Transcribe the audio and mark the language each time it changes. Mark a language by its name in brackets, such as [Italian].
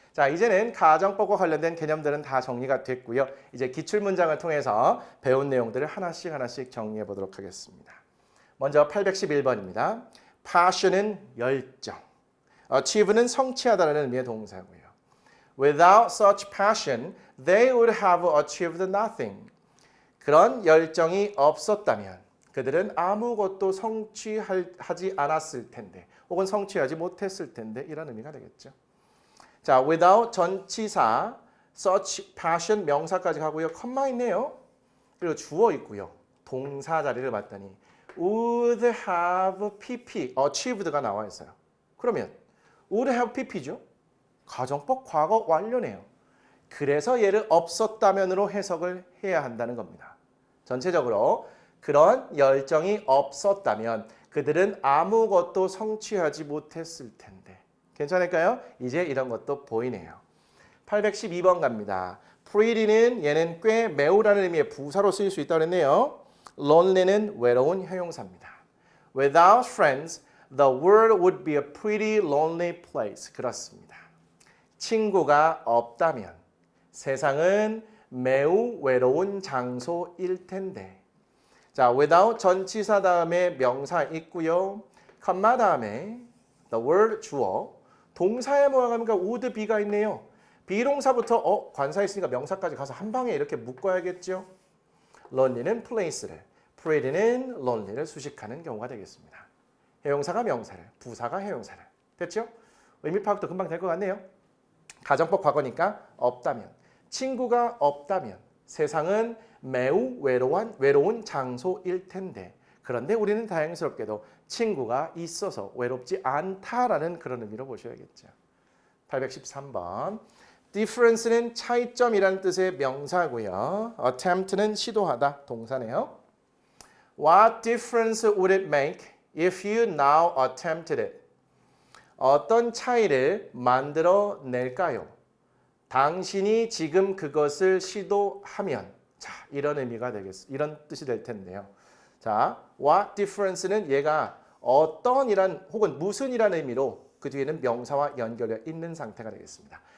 [Korean] 자, 이제는 가정법과 관련된 개념들은 다 정리가 됐고요. 이제 기출문장을 통해서 배운 내용들을 하나씩 정리해 보도록 하겠습니다. 먼저 811번입니다. passion은 열정, achieve는 성취하다라는 의미의 동사고요. [English] Without such passion, they would have achieved nothing. [Korean] 그런 열정이 없었다면 그들은 아무것도 성취하지 않았을 텐데 혹은 성취하지 못했을 텐데 이런 의미가 되겠죠. 자, without 전치사, such passion 명사까지 가고요. 컴마 있네요. 그리고 주어 있고요. 동사 자리를 봤더니 would have pp, achieved가 나와 있어요. 그러면 would have pp죠. 가정법 과거 완료네요. 그래서 얘를 없었다면으로 해석을 해야 한다는 겁니다. 전체적으로 그런 열정이 없었다면 그들은 아무것도 성취하지 못했을 텐데. 괜찮을까요? 이제 이런 것도 보이네요. 812번 갑니다. pretty는 얘는 꽤 매우라는 의미의 부사로 쓰일 수 있다고 했네요. lonely는 외로운 형용사입니다. [English] Without friends, the world would be a pretty lonely place. [Korean] 그렇습니다. 친구가 없다면 세상은 매우 외로운 장소일 텐데. 자, without 전치사 다음에 명사 있고요. 컴마 다음에 the word 주어. 동사의 모양이니까 would be가 있네요. 비동사부터 관사 있으니까 명사까지 가서 한 방에 이렇게 묶어야겠죠. lonely는 place를, pretty는 lonely를 수식하는 경우가 되겠습니다. 형용사가 명사를, 부사가 해용사를. 됐죠? 의미 파악도 금방 될 것 같네요. 가정법 과거니까 없다면, 친구가 없다면 세상은 매우 외로운 장소일 텐데 그런데 우리는 다행스럽게도 친구가 있어서 외롭지 않다라는 그런 의미로 보셔야겠죠. 813번. difference는 차이점이라는 뜻의 명사고요. attempt는 시도하다 동사네요. [English] What difference would it make if you now attempted it? [Korean] 어떤 차이를 만들어 낼까요? 당신이 지금 그것을 시도하면. 자, 이런 의미가 되겠습니다. 이런 뜻이 될 텐데요. 자, what difference는 얘가 어떤이란 혹은 무슨이라는 의미로 그 뒤에는 명사와 연결되어 있는 상태가 되겠습니다.